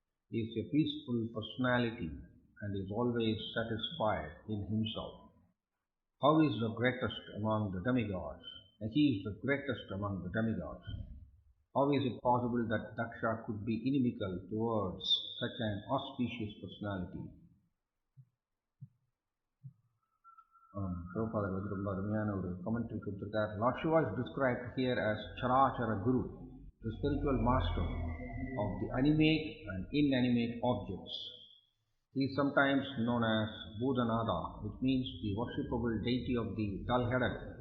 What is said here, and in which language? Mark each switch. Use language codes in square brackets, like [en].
[en] He is a peaceful personality and is always satisfied in himself. How is the greatest among the demigods? And he is the greatest among the demigods. How is it possible that Daksha could be inimical towards such an auspicious personality? [ta] Prabhupada வந்து ரொம்ப அருமையான ஒரு commentary கொடுத்திருக்கார். [en] Lord Shiva is described here as Charachara Guru, the spiritual master of the animate and inanimate objects. He is sometimes known as Buddhanada, which means the worshipable deity of the dull-headed.